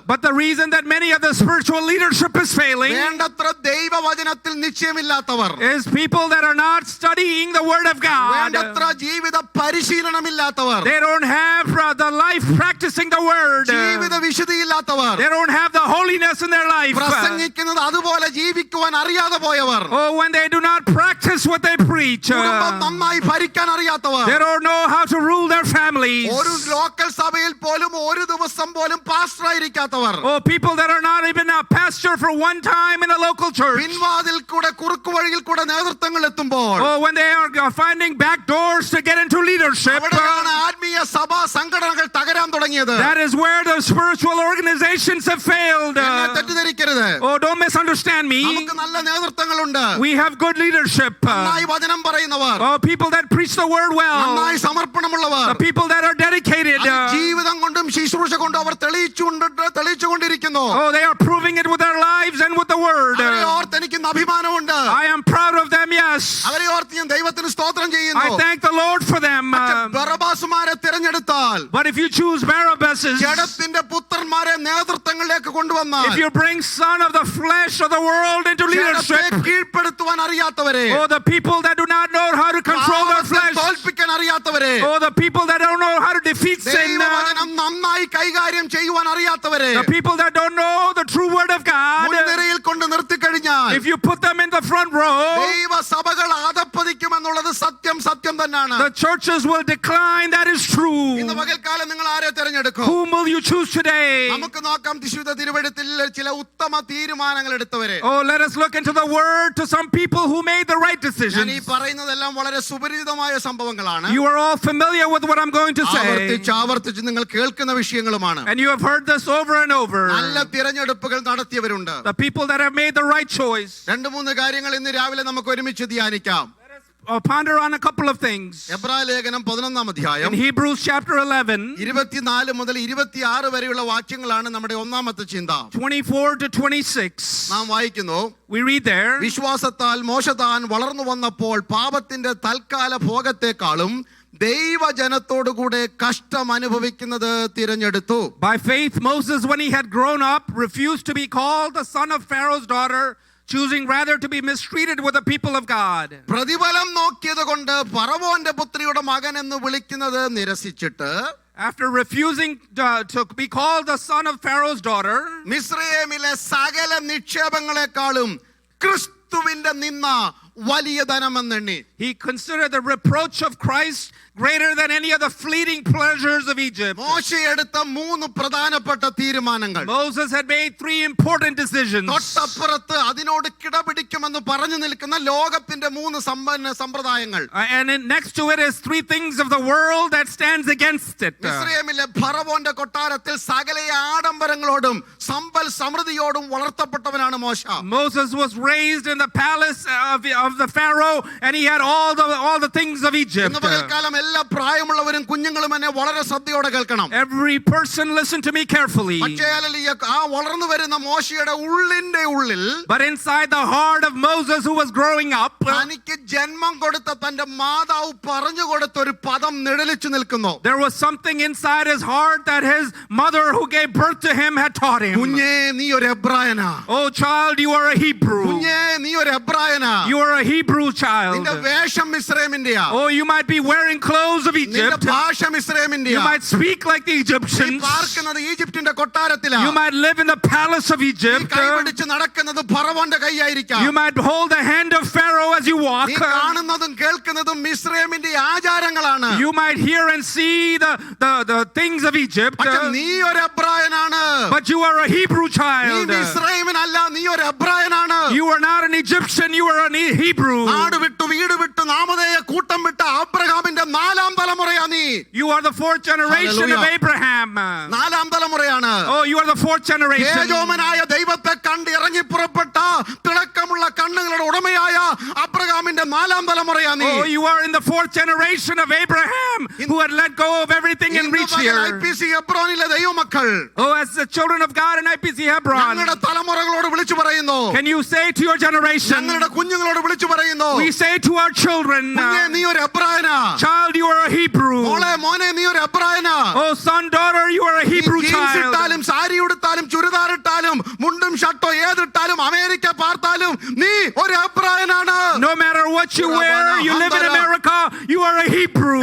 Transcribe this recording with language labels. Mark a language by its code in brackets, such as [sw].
[en] But the reason that many of the spiritual leadership is failing [ml] വേണ്ടത്ര ദൈവവചനത്തിൽ നിശ്ചയമില്ലാത്തവർ, [en] is people that are not studying the Word of God. [ml] വേണ്ടത്ര ജീവിത പരിശീലനമില്ലാത്തവർ, [en] They don't have the life practicing the Word. [ml] ജീവിത വിശുദ്ധിയില്ലാത്തവർ, [en] They don't have the holiness in their life. [ml] പ്രസംഗിക്കുന്നത് അതുപോലെ ജീവിക്കുവാൻ അറിയാതെ പോയവർ, [en] Oh, when they do not practice what they preach. [ml] കുടുംബം നന്നായി ഭരിക്കാൻ അറിയാത്തവർ, [en] They don't know how to rule their families. [ml] ഒരു ലോക്കൽ സഭയിൽ പോലും ഒരു ദിവസം പോലും പാസ്റ്ററായിരിക്കാത്തവർ, [en] Oh, people that are not even a pastor for one time in a local church. [ml] പിൻവാതിൽ കൂടെ കുറുക്കു വഴിയിൽ കൂടെ നേതൃത്വങ്ങൾ എത്തുമ്പോൾ [en] Oh, when they are finding back doors to get into leadership. [ml] അവിടെയാണ് ആത്മീയ സഭാ സംഘടനകൾ തകരാൻ തുടങ്ങിയത്. [en] That is where the spiritual organizations have failed. [ml] എന്നെ തെറ്റിദ്ധരിക്കരുത്. [en] Oh, don't misunderstand me. [ml] നമുക്ക് നല്ല നേതൃത്വങ്ങളുണ്ട്. [en] We have good leadership. [ml] നന്നായി വചനം പറയുന്നവർ, [en] Oh, people that preach the word well. [ml] നന്നായി സമർപ്പണമുള്ളവർ, [en] The people that are dedicated. [ml] അത് ജീവിതം കൊണ്ടും ശുശ്രൂഷ കൊണ്ടും അവർ തെളിയിച്ചുകൊണ്ടിരിക്കുന്നു. [en] Oh, they are proving it with their lives and with the word. [ml] അവരെ ഓർത്ത് എനിക്ക് അഭിമാനമുണ്ട്. [en] I am proud of them, yes. [ml] അവരെ ഓർത്ത് ഞാൻ ദൈവത്തിന് സ്തോത്രം ചെയ്യുന്നു. [en] I thank the Lord for them. [ml] ബറബാസുമാരെ തിരഞ്ഞെടുത്താൽ, [en] But if you choose Barabbas, [ml] ജഡത്തിന്റെ പുത്രന്മാരെ നേതൃത്വങ്ങളിലേക്ക് കൊണ്ടുവന്നാൽ, [en] if you bring son of the flesh of the world into [ml] ജഡത്തെ [en] leadership, [ml] കീഴ്പ്പെടുത്തുവാൻ അറിയാത്തവരെ, [en] oh, the people that do not know how to control their [ml] പാപത്തെ [en] flesh, [ml] തോൽപ്പിക്കാൻ അറിയാത്തവരെ, [en] oh, the people that don't know how to defeat sin, [ml] ദൈവവചനം നന്നായി കൈകാര്യം ചെയ്യുവാൻ അറിയാത്തവരെ, [en] the people that don't know the true word of God, [ml] മുൻനിരയിൽ കൊണ്ട് നിർത്തിക്കഴിഞ്ഞാൽ [en] if you put them in the front row, [ml] ദൈവസഭകൾ അധപ്പതിക്കുമെന്നുള്ളത് സത്യം തന്നെയാണ്. [en] the churches will decline. That is true. [ml] ഇന്ന് പകൽക്കാലം നിങ്ങൾ ആരെ തിരഞ്ഞെടുക്കും? [en] Whom will you choose today? [ml] നമുക്ക് നോക്കാം വിശുദ്ധ തിരുവെഴുത്തിൽ ചില ഉത്തമ തീരുമാനങ്ങൾ എടുത്തവരെ. [en] Oh, let us look into the word to some people who made the right [ml] ഞാൻ ഈ [en] decisions. [ml] പറയുന്നതെല്ലാം വളരെ സുപരിചിതമായ സംഭവങ്ങളാണ്. [en] You are all familiar with what I'm going to say. [ml] ആവർത്തിച്ച് നിങ്ങൾ കേൾക്കുന്ന വിഷയങ്ങളുമാണ്. [en] And you have heard this over and over. [ml] നല്ല തിരഞ്ഞെടുപ്പുകൾ നടത്തിയവരുണ്ട്. [en] The people that have made the right choice. [ml] രണ്ട് മൂന്ന് കാര്യങ്ങൾ ഇന്ന് രാവിലെ നമുക്ക് ഒരുമിച്ച് ധ്യാനിക്കാം. [en] Ponder on a couple of things. [ml] എബ്രായ ലേഖനം 11-ാം അധ്യായം [en] In Hebrews chapter 11, [ml] 24 മുതൽ 26 വരെയുള്ള വാക്യങ്ങളാണ് നമ്മുടെ ഒന്നാമത്തെ ചിന്ത. [en] 24 to 26. [ml] നാം വായിക്കുന്നു, [en] We read there, [ml] വിശ്വാസത്താൽ മോശ താൻ വളർന്നു വന്നപ്പോൾ പാപത്തിന്റെ തൽക്കാല ഭോഗത്തെക്കാളും ദൈവജനത്തോടുകൂടെ കഷ്ടം അനുഭവിക്കുന്നത് തിരഞ്ഞെടുത്തു. [en] by faith Moses, when he had grown up, refused to be called the son of Pharaoh's daughter, choosing rather to be mistreated with the people of God. [ml] പ്രതിഫലം നോക്കിയത് കൊണ്ട് ഫറവോന്റെ പുത്രിയുടെ മകൻ എന്ന് വിളിക്കുന്നത് നിരസിച്ചിട്ട്, [en] After refusing to be called the son of Pharaoh's daughter, [ml] മിസ്രയീമിലെ സകല നിക്ഷേപങ്ങളെക്കാളും ക്രിസ്തുവിന്റെ നിന്ന വലിയ ധനമെന്നെണ്ണി. [en] he considered the reproach of Christ greater than any of the fleeting pleasures of Egypt. [ml] മോശ എടുത്ത 3 പ്രധാനപ്പെട്ട തീരുമാനങ്ങൾ. [en] Moses had made 3 important decisions. [ml] തൊട്ടപ്പുറത്ത് അതിനോട് കിടപിടിക്കുമെന്ന് പറഞ്ഞു നിൽക്കുന്ന ലോകത്തിന്റെ 3 സമ്പ്രദായങ്ങൾ. [en] And next to it is 3 things of the world that stands against it. [ml] മിസ്രയീമിലെ ഫറവോന്റെ കൊട്ടാരത്തിൽ സകല ആഡംബരങ്ങളോടും സമ്പൽ സമൃദ്ധിയോടും വളർത്തപ്പെട്ടവനാണ് മോശ. [en] Moses was raised in the palace of the Pharaoh, and he had all the things of Egypt. [ml] ഇന്ന് പകൽക്കാലം എല്ലാ പ്രായമുള്ളവരും കുഞ്ഞുങ്ങളും എന്നെ വളരെ ശ്രദ്ധയോടെ കേൾക്കണം. [en] Every person listen to me carefully. [ml] പക്ഷേ ആ വളർന്നു വരുന്ന മോശയുടെ ഉള്ളിന്റെ ഉള്ളിൽ, [en] But inside the heart of Moses, who was growing up, [ml] തനിക്ക് ജന്മം കൊടുത്ത തന്റെ മാതാവ് പറഞ്ഞു കൊടുത്ത ഒരു പദം നിഴലിച്ചു നിൽക്കുന്നു. [en] there was something inside his heart that his mother who gave birth to him had taught him. [ml] കുഞ്ഞേ നീ ഒരു എബ്രായനാ. [en] Oh child, you are a Hebrew. [ml] കുഞ്ഞേ നീ ഒരു എബ്രായനാ. [en] You are a Hebrew child. [ml] നിന്റെ വേഷം മിസ്രൈമിന്റെയാ. [en] Oh, you might be wearing clothes of [ml] നിന്റെ [en] Egypt. [ml] ഭാഷ മിസ്രൈമിന്റെയാ. [en] You might speak like the [ml] നീ [en] Egyptians. [ml] പാർക്കുന്നത് ഈജിപ്തിന്റെ കൊട്ടാരത്തിലാ. [en] You might live in the palace of [ml] നീ [en] Egypt. [ml] കൈപിടിച്ച് നടക്കുന്നത് ഫറവോന്റെ കൈയായിരിക്കാം. [en] You might hold the hand of Pharaoh as you walk. [ml] നീ കാണുന്നതും കേൾക്കുന്നതും മിസ്രൈമിന്റെ ആചാരങ്ങളാണ്. [en] You might hear and see the things of Egypt. [ml] പക്ഷെ നീ ഒരു എബ്രായനാണ്. [en] But you are a Hebrew [ml] നീ [en] child. [ml] മിസ്രൈമിനല്ല, നീ ഒരു എബ്രായനാണ്. [en] You are not an Egyptian, you are a Hebrew. [ml] നാട് വിട്ടു വീട് വിട്ടു നാമധേയ കൂട്ടം വിട്ട അബ്രഹാമിന്റെ 4-ാം തലമുറയാ നീ. [en] You are the 4th generation of Hallelujah. Abraham. [ml] 4-ാം തലമുറയാണ്. [en] Oh, you are the 4th generation. [ml] തേജോമനായ ദൈവത്തെ കണ്ട് ഇറങ്ങി പുറപ്പെട്ട തിളക്കമുള്ള കണ്ണുകളുടെ ഉടമയായ അബ്രഹാമിന്റെ 4-ാം തലമുറയാ നീ. [en] Oh, you are in the 4th generation of Abraham who had let go of everything and reached here. [ml] IPC ഹെബ്രോനിലെ ദൈവമക്കൾ [en] Oh, as the children of God in IPC Hebron, [ml] ഞങ്ങളുടെ തലമുറകളോട് വിളിച്ചു പറയുന്നു. [en] can you say to your generation, [ml] ഞങ്ങളുടെ കുഞ്ഞുങ്ങളോട് വിളിച്ചു പറയുന്നു. [en] we say to our children, [ml] കുഞ്ഞേ നീ ഒരു എബ്രായനാ. [en] child, you are a Hebrew. [ml] മോളെ മോനെ നീ ഒരു എബ്രായനാ. [en] Oh, son, daughter, you are a Hebrew jeans child. [ml] ഇട്ടാലും സാരി ഉടുത്താലും ചുരിദാർ ഇട്ടാലും മുണ്ടും ഷർട്ടോ ഏതിട്ടാലും അമേരിക്ക പാർത്താലും നീ ഒരു എബ്രായനാണ്. [en] No matter what you wear, you live in America, you are a Hebrew.